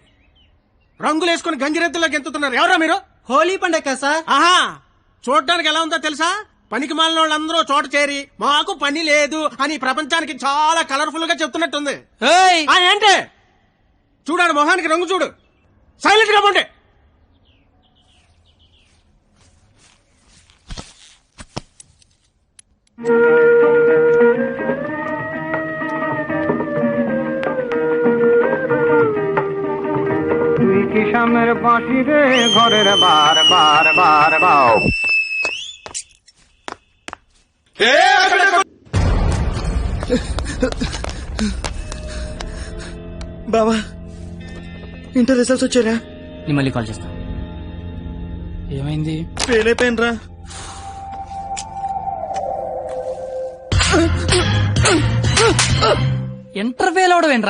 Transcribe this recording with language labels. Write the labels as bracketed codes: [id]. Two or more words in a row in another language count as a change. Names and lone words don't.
[te] రంగులేసుకుని గంగిరెద్దులో గెంతుతున్నారు. ఎవరా మీరు? హోలీ పండగ సార్. ఆహా, చూడడానికి ఎలా ఉందో తెలుసా? పనికి మాలిన వాళ్ళందరూ చోట చేరి మాకు పని లేదు అని ప్రపంచానికి చాలా కలర్ఫుల్ గా చెప్తున్నట్టుంది. ఏంటి చూడాడు, మొహానికి రంగు చూడు. సైలెంట్ గా ఉండే. [bn] কিষানের বাঁশি রে ঘরের বার বার বার বাও। [te] బావా [en] inter results [te] వచ్చారా? నేను మళ్ళీ కాల్ చేస్తా. ఏమైంది? ఫెయిల్ అయిపోయినరా. [en] inter fail [te] అవడం ఏంట్రా?